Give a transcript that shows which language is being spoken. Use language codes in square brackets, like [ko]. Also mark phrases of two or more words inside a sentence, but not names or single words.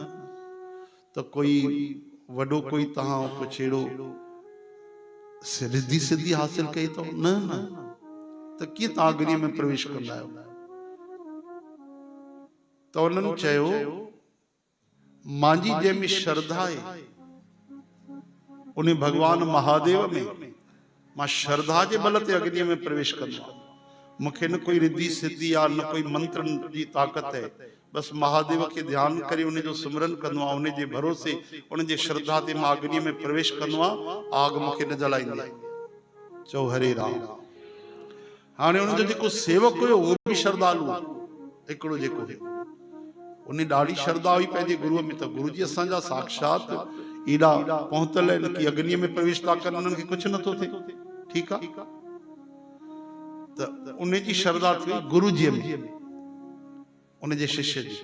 [sd] त कोई वॾो कोई तव्हां कुझु अहिड़ो रिद्धि सिद्धि हासिल कई अथव? न न। त कीअं तव्हां अग्नीअ में प्रवेश कंदा आहियो? त उन्हनि चयो, मुंहिंजी जंहिंमें श्रद्धा आहे उन भगवान महादेव में मां श्रद्धा जे बल ते अग्नीअ में प्रवेश कंदो आहियां। मूंखे न कोई रिद्धि सिद्धि आहे, न कोई मंत्र जी ताक़त है, बस महादेव के ध्यान करे उन जो सिमरन कंदो आहियां, उन जे भरोसे उन जे श्रद्धा ते मां अग्नीअ में प्रवेश कंदो आहियां, आग मूंखे न जलाईंदी आहे। चओ हरे राम। हाणे उन जो जेको सेवक हुयो उहो बि श्रद्धालु हिकिड़ो जेको हुयो, उन ॾाढी श्रद्धा हुई पंहिंजे गुरुअ में, त गुरु जी असांजा साक्षात एॾा पहुतल आहिनि कि अग्नीअ में प्रवेश था कनि, उन्हनि खे कुझु नथो थिए। ठीकु आहे, त उन जी श्रद्धा थी गुरु जी में, उन जे शिष्य जी।